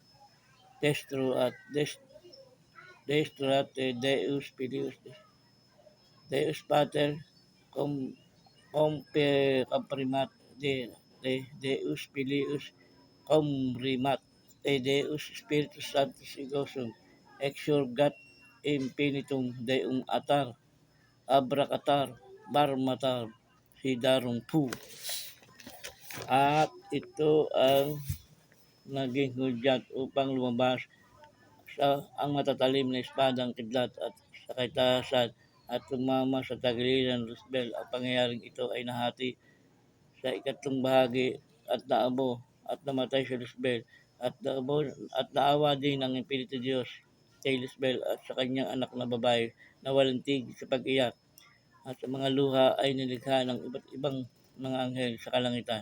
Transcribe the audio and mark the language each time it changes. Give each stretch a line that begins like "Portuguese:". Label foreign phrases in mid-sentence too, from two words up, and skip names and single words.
Latin: destruate Deus Filius, Deus Pater, comprimat Deus Filius, comprimat Deus Spiritus Sanctus Igosum, exurgat infinitum Deum atar, abracatar, barmatar, sidarum pu.
Filipino: At ito ang naging hudyat upang lumabas ang matatalim na espadang kidlat at sa kaitaasan at tumama sa tagiliran Luzbel. Ang pangyayaring ito ay nahati sa ikatlong bahagi at naabo at namatay si Luzbel at naawa din ng Espiritu Diyos kay Luzbel at sa kanyang anak na babae na walang tigil sa pag-iyak at sa mga luha ay nilikha ng iba't ibang mga anghel sa kalangitan.